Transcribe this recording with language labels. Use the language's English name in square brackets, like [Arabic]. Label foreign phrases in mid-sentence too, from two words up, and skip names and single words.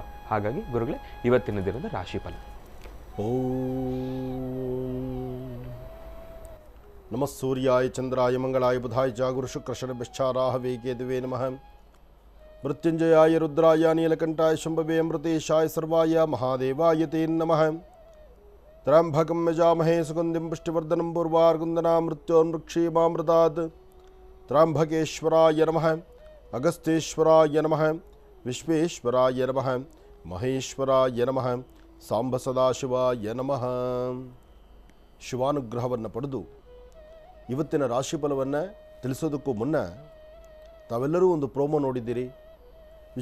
[Kannada] ಹಾಗಾಗಿ ಗುರುಗಳೇ, ಇವತ್ತಿನ ದಿನದ ರಾಶಿಫಲ. [Sanskrit] ನಮಃ ಸೂರ್ಯಾಯ ಚಂದ್ರಾಯ ಮಂಗಳಾಯ ಬುಧಾಯ ಚ ಗುರು ಶುಕ್ರ ಶನಿಶ್ಚಾರಾಹವೇ ಕೇತುವೇ ನಮಃ. ಮೃತ್ಯುಂಜಯಾಯ ರುದ್ರಾಯ ನೀಲಕಂಠಾಯ ಶಂಭವೇ ಅಮೃತೇಶಾಯ ಸರ್ವಾಯ ಮಹಾದೇವಾಯ ತೇ ನಮಃ. ತ್ರ್ಯಂಬಕಂ ಯಜಾಮಹೇ ಸುಗಂಧಿಂ ಪುಷ್ಟಿವರ್ಧನಂ ಪೂರ್ವಾರ್ಗುಂದನಾ ಮೃತ್ಯೋನ್ಮೃಕ್ಷೇಮಾಮೃತಾತ್. ತ್ರ್ಯಂಬಕೇಶ್ವರಾಯ ನಮಃ, ಅಗಸ್ತ್ಯೇಶ್ವರಾಯ ನಮಃ, ವಿಶ್ವೇಶ್ವರಾಯ ನಮಃ, ಮಹೇಶ್ವರಾಯ ನಮಃ, ಸಾಂಬ ಸದಾಶಿವಾಯ ನಮಃ. [Kannada] ಶಿವಾನುಗ್ರಹವನ್ನು ಪಡೆದು ಇವತ್ತಿನ ರಾಶಿಫಲವನ್ನು ತಿಳಿಸೋದಕ್ಕೂ ಮುನ್ನ ತಾವೆಲ್ಲರೂ ಒಂದು ಪ್ರೋಮೋ ನೋಡಿದ್ದೀರಿ.